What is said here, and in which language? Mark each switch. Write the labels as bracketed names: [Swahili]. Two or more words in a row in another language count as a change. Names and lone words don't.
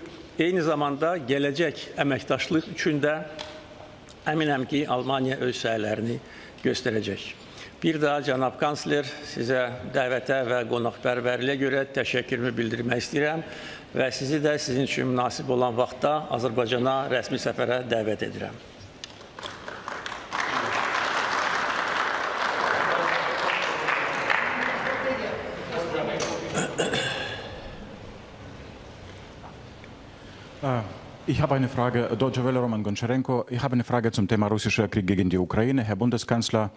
[Azerbaijani] Eyni zamanda gələcək əməkdaşlıq üçün də əminəm ki, Almaniya öz səylərini göstərəcək. Bir daha cənab kansler sizə dəvətə və qonaqpərvərliyə görə təşəkkürümü bildirmək istəyirəm və sizi də sizin üçün münasib olan vaxtda Azərbaycana rəsmi səfərə dəvət edirəm. [German] Ich habe eine Frage, Deutsche Welle, Roman Goncharenko. Ich habe eine Frage zum Thema russischer Krieg gegen die Ukraine.